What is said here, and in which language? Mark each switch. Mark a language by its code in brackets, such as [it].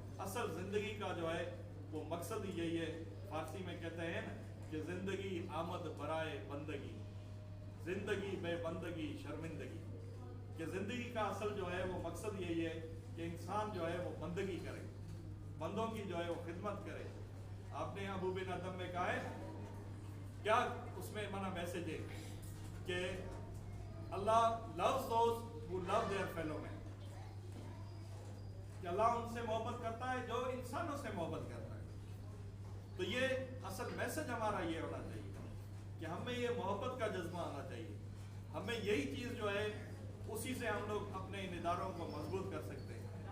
[ur] اصل زندگی کا جو ہے وہ مقصد ہی یہی ہے. فارسی میں کہتے ہیں نا کہ [fa] زندگی آمد برائے بندگی, زندگی بے بندگی شرمندگی. [ur] کہ زندگی کا اصل جو ہے وہ مقصد یہی ہے کہ انسان جو ہے وہ بندگی کرے, بندوں کی جو ہے وہ خدمت کرے. آپ نے ابو بن ادم میں کہا ہے, کیا اس میں میسج ہے کہ [en] Allah loves those who love their fellow men. [ur] کہ اللہ ان سے محبت کرتا ہے جو انسانوں سے محبت کرتا ہے. تو یہ اصل میسج ہمارا یہ ہونا چاہیے کہ ہمیں یہ محبت کا جذبہ آنا چاہیے. ہمیں یہی چیز جو ہے اسی سے ہم لوگ اپنے ان اداروں کو مضبوط کر سکتے ہیں.